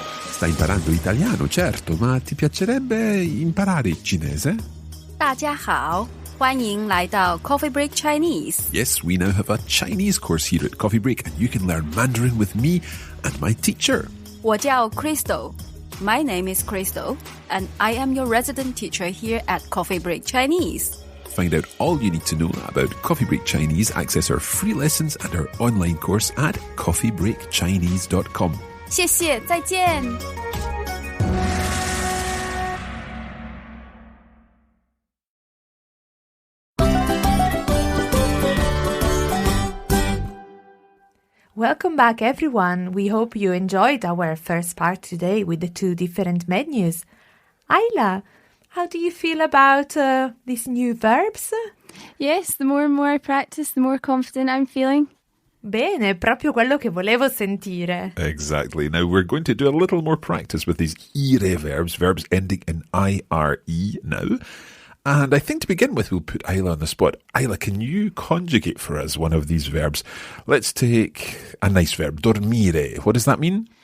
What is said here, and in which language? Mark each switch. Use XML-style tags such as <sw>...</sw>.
<it>Stai imparando italiano, certo, ma ti piacerebbe imparare cinese?</it> <zh>大家好，欢迎来到 Coffee Break Chinese.</zh> <en>Yes, we now have a Chinese course here at Coffee Break, and you can learn Mandarin with me and my teacher.</en> <zh>我叫 Crystal.</zh> <en>My name is Crystal, and I am your resident teacher here at Coffee Break Chinese. Find out all you need to know about Coffee Break Chinese, access our free lessons and our online course at coffeebreakchinese.com.</en> <zh>谢谢，再见。</zh> <en>Welcome back, everyone. We hope you enjoyed our first part today with the two different menus. Isla, how do you feel about these new verbs? Yes, the more and more I practice, the more confident I'm feeling.</en> <it>Bene, proprio quello che volevo sentire.</it> <en>Exactly. Now we're going to do a little more practice with these IRE verbs, verbs ending in IRE now. And I think to begin with, we'll put Isla on the spot. Isla, can you conjugate for us one of these verbs? Let's take a nice verb, dormire. What does that mean?</en>